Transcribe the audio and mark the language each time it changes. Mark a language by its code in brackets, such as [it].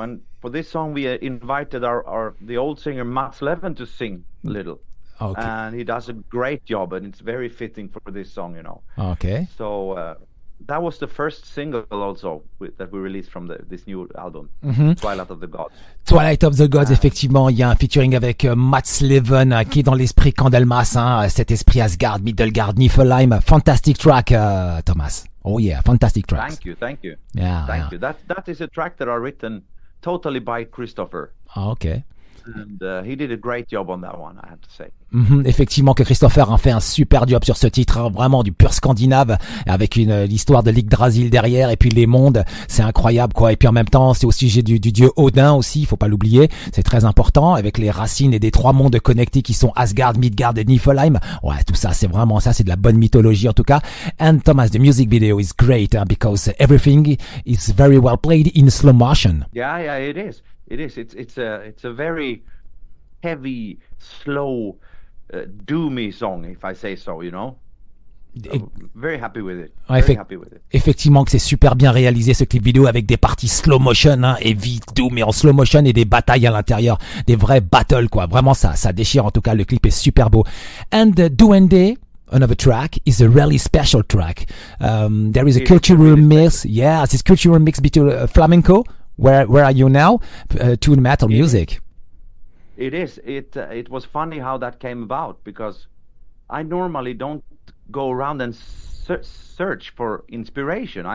[en] And for this song, we invited the old singer Mats Leven to sing a little. Okay. And he does a great job, and it's very fitting for this song, you know. Okay. So that was the first single also that we released from this new album, Twilight of the Gods. [fr] Twilight of the Gods, effectivement, il y a un featuring avec Mats Leven qui est dans l'esprit Candlemas, cet esprit Asgard, Midgard, Niflheim. [en] Fantastic track, Thomas. Oh yeah, fantastic track. Thank you. Yeah, thank you. That is a track that are written totally by Christofer. Okay. And he did a great job on that one, I have to say. [fr] Effectivement, que Christofer a fait un super job sur ce titre, vraiment du pur scandinave, avec l'histoire de l'Yggdrasil derrière, et puis les mondes, c'est incroyable, quoi. Et puis en même temps, c'est au sujet du dieu Odin aussi, il faut pas l'oublier, c'est très important, avec les racines et des trois mondes connectés qui sont Asgard, Midgard et Niflheim. Ouais, tout ça, c'est vraiment ça, c'est de la bonne mythologie en tout cas. [en] And Thomas, the music video is great because everything is very well played in slow motion. Yeah, it is. It is. It's a very heavy, slow, doomy song, if I say so. You know. Very happy with it. Very happy with it. [fr] Effectivement, que c'est super bien réalisé ce clip vidéo avec des parties slow motion, et vite doom, mais en slow motion et des batailles à l'intérieur, des vrais battles quoi. Vraiment ça déchire en tout cas. Le clip est super beau. [en] And Duende. Another track is a really special track. There is a cultural mix. Yeah, this cultural mix between flamenco. Where are you now? To metal music. It is. It was funny how that came about because I normally don't go around and search for inspiration.